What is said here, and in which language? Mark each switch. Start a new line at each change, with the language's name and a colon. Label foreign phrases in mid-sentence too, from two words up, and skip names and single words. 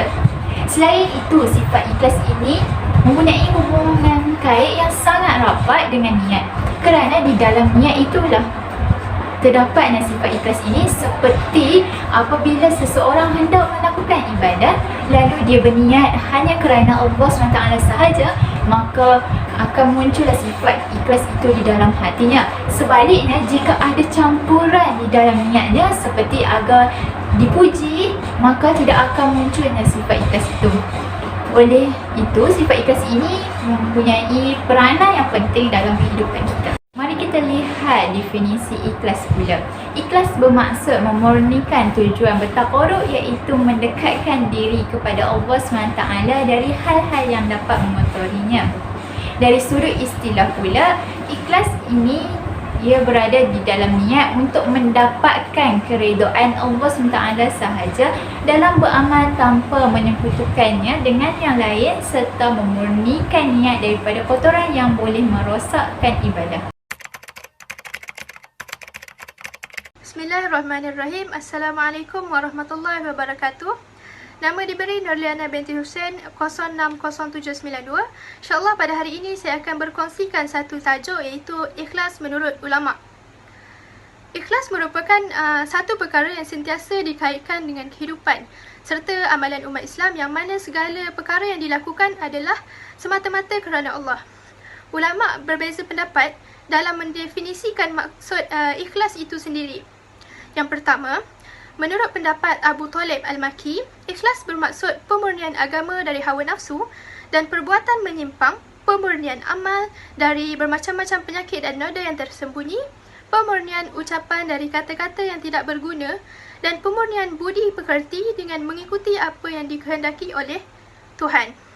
Malay: Selain itu, sifat ikhlas ini mempunyai hubungan kait yang sangat rapat dengan niat, kerana di dalam niat itulah terdapat sifat ikhlas ini. Seperti apabila seseorang hendak melakukan ibadah lalu dia berniat hanya kerana Allah SWT sahaja, maka akan muncullah sifat ikhlas itu di dalam hatinya. Sebaliknya, jika ada campuran di dalam niatnya seperti agar dipuji, maka tidak akan munculnya sifat ikhlas itu. Oleh itu, sifat ikhlas ini mempunyai peranan yang penting dalam kehidupan kita. Mari kita lihat definisi ikhlas pula. Ikhlas bermaksud memurnikan tujuan bertakarub, iaitu mendekatkan diri kepada Allah SWT dari hal-hal yang dapat mengotorinya. Dari sudut istilah pula, ikhlas ini ia berada di dalam niat untuk mendapatkan keredaan Allah SWT sahaja dalam beramal tanpa menyekutukannya dengan yang lain, serta memurnikan niat daripada kotoran yang boleh merosakkan ibadah.
Arabic: بسم الله الرحمن الرحيم. السلام عليكم ورحمة الله وبركاته.
Malay: Nama diberi Nurliana binti Hussein 06072. InsyaAllah pada hari ini saya akan berkongsikan satu tajuk, iaitu ikhlas menurut ulama. Ikhlas merupakan satu perkara yang sentiasa dikaitkan dengan kehidupan serta amalan umat Islam, yang mana segala perkara yang dilakukan adalah semata-mata kerana Allah. Ulama berbeza pendapat dalam mendefinisikan maksud ikhlas itu sendiri. Yang pertama, menurut pendapat Abu Talib Al-Maki, ikhlas bermaksud pemurnian agama dari hawa nafsu dan perbuatan menyimpang, pemurnian amal dari bermacam-macam penyakit dan noda yang tersembunyi, pemurnian ucapan dari kata-kata yang tidak berguna, dan pemurnian budi pekerti dengan mengikuti apa yang dikehendaki oleh Tuhan.